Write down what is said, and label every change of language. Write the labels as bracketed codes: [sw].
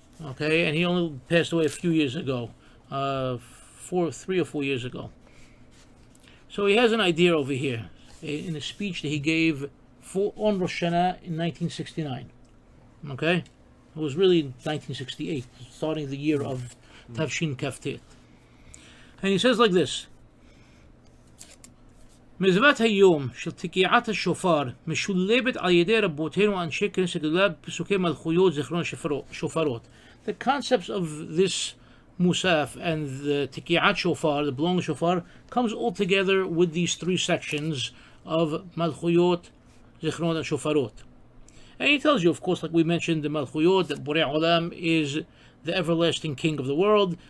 [en] Okay, and he only passed away a few years ago, 3 or 4 years ago. So he has an idea over here in a speech that he gave on Rosh Hashanah in 1969. Okay, it was really 1968, starting the year of Tavshin Kaftet. And he says like this: [he] מזוות היום של תקיעת השופר משולבת על ידי רבותינו אנשי כנסת גדולה בפסוקי מלכויות זיכרון שופרות. [en] The concepts of this Musaf and the Tikiyat Shofar, the blowing shofar, comes all together with these 3 sections of Malkhouyot, Zikhronot, and Shofarot. And he tells you, of course, like we mentioned, the Malkhouyot, that Borei Olam is the everlasting king of the world.